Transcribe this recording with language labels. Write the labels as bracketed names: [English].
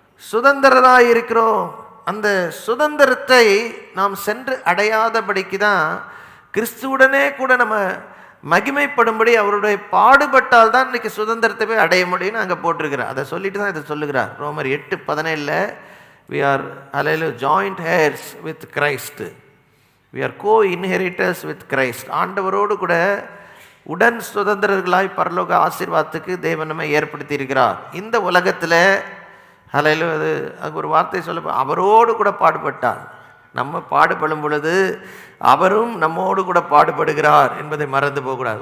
[Tamil] சுதந்திரராக இருக்கிறோம். அந்த சுதந்திரத்தை நாம் சென்று அடையாதபடிக்கு தான் கிறிஸ்துவுடனே கூட நம்ம மகிமைப்படும்படி அவருடைய பாடுபட்டால் தான் இன்றைக்கி சுதந்திரத்தை போய் அடைய முடியும்னு அங்கே போட்டிருக்கிறார். அதை சொல்லிட்டு தான் இதை சொல்லுகிறார். ரோமர் 8:17 [English] we are hallelujah joint heirs with Christ. We are co-inheritors with Christ. [Tamil] ஆண்டவரோடு கூட உடன் சுதந்திரர்களாய் பரலோக ஆசீர்வாதத்துக்கு தேவன் நம்மை ஏற்படுத்தி இருக்கிறார். இந்த உலகத்தில் ஹல்லேலூயா அது அங்கே ஒரு வார்த்தை சொல்ல, அவரோடு கூட பாடுபட்டார். நம்ம பாடுபடும் பொழுது அவரும் நம்மோடு கூட பாடுபடுகிறார் என்பதை மறந்து போகக்கூடாது.